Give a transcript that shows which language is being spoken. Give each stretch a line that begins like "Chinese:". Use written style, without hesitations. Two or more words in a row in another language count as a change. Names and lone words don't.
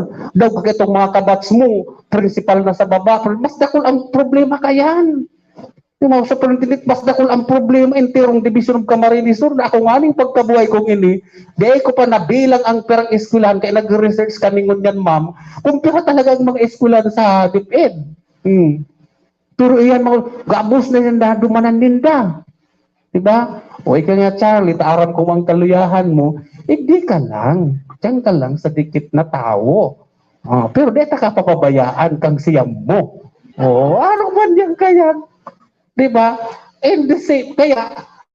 Bikol: Daw itong mga kabats mo, principal na sa baba, mas dakol ang problema kayan. Yung mga superintendent, mas dakol ang problema in terong division of Camarines Sur na ako nga ning pagkabuhay kong ini, di ko pa nabilang ang perang eskwelahan, kaya nag-research kami ngunyan ma'am, kung pira talaga ang mga eskwelahan sa DepEd. Pero iyan mga gabos na yan na dumanan ninda. Diba? O ikaw nga Charlie, taaram ko ang kaluyahan mo, di ka lang. Diyan ka lang sa dikit na tao. Pero di ka papabayaan kang siyam mo. Ano man yan kaya? Diba?
English: And the same,
Bikol: kaya